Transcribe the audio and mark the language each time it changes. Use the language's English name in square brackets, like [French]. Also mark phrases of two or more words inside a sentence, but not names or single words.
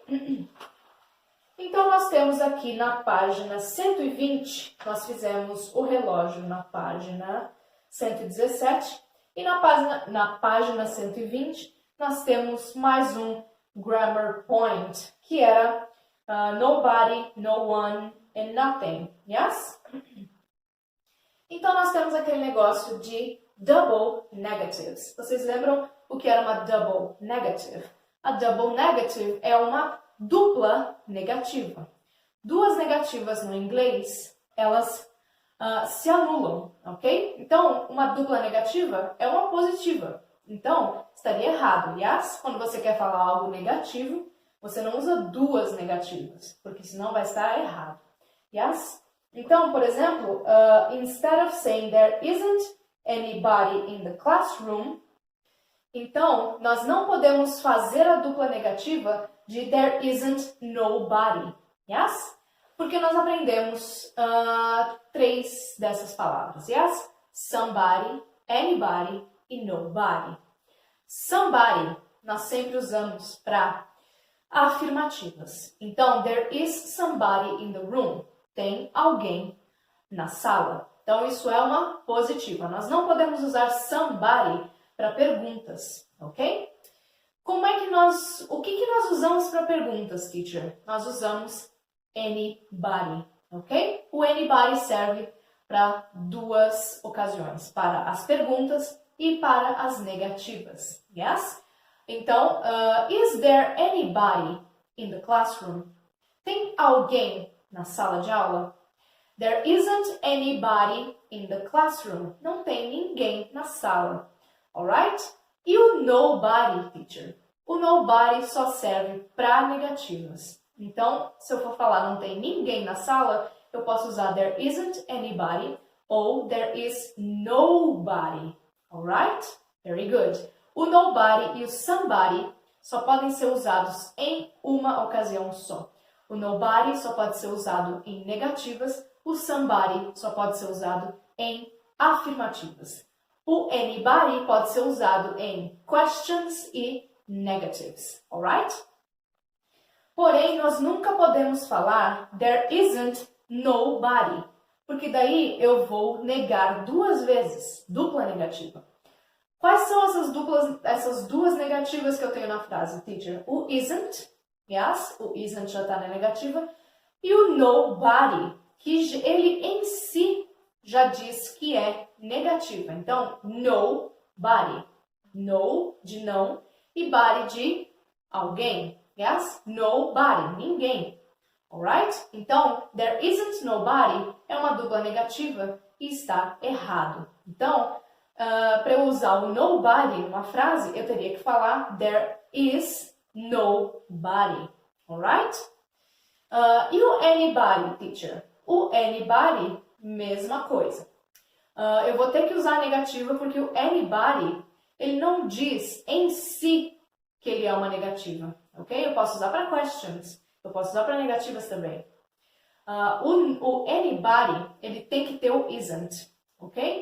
[Portuguese] Então, nós temos aqui na página 120, nós fizemos o relógio na página 117, e na página 120, nós temos mais um [English] grammar point, [Portuguese] que era [English] nobody, no one, and nothing, yes? [Portuguese] Então, nós temos aquele negócio de [English] double negatives. [Portuguese] Vocês lembram o que era uma [English] double negative? [Portuguese] A [English] double negative [Portuguese] é uma dupla negativa. Duas negativas no inglês, elas se anulam, ok? Então, uma dupla negativa é uma positiva. Então, estaria errado. Yes? Quando você quer falar algo negativo, você não usa duas negativas, porque senão vai estar errado. Yes? Então, por exemplo, [English] instead of saying there isn't anybody in the classroom, [Portuguese] então, nós não podemos fazer a dupla negativa de [English] there isn't nobody, yes? [Portuguese] Porque nós aprendemos 3 dessas palavras, yes? Somebody, anybody e nobody. Somebody, nós sempre usamos para afirmativas. Então, [English] there is somebody in the room. [Portuguese] Tem alguém na sala. Então, isso é uma positiva. Nós não podemos usar somebody para perguntas, ok? O que nós usamos para perguntas, teacher? Nós usamos anybody, ok? O anybody serve para 2 ocasiões, para as perguntas e para as negativas, yes? Então, [English] is there anybody in the classroom? [Portuguese] Tem alguém na sala de aula? [English] There isn't anybody in the classroom. [Portuguese] Não tem ninguém na sala. Alright? E o nobody, teacher? O nobody só serve para negativas. Então, se eu for falar não tem ninguém na sala, eu posso usar [English] there isn't anybody [Portuguese] ou [English] there is nobody. Alright? Very good. [Portuguese] O nobody e o somebody só podem ser usados em uma ocasião só. O nobody só pode ser usado em negativas, o somebody só pode ser usado em afirmativas. O anybody pode ser usado em questions e negatives, alright? Porém, nós nunca podemos falar [English] there isn't nobody, [Portuguese] porque daí eu vou negar 2 vezes, dupla negativa. Quais são essas duas negativas que eu tenho na frase, teacher? O isn't, yes, o isn't já está na negativa, e o nobody, que ele em si já diz que é negativa. Então, nobody. No, de não, e body de alguém. Yes? Nobody, ninguém. Alright? Então, [English] there isn't nobody [Portuguese] é uma dupla negativa e está errado. Então, para eu usar o nobody numa frase, eu teria que falar [English] there is nobody. [Portuguese] Alright? E o anybody, teacher? O anybody, mesma coisa. Eu vou ter que usar a negativa porque o anybody, ele não diz em si que ele é uma negativa, ok? Eu posso usar para questions, eu posso usar para negativas também. O anybody, ele tem que ter o isn't, ok?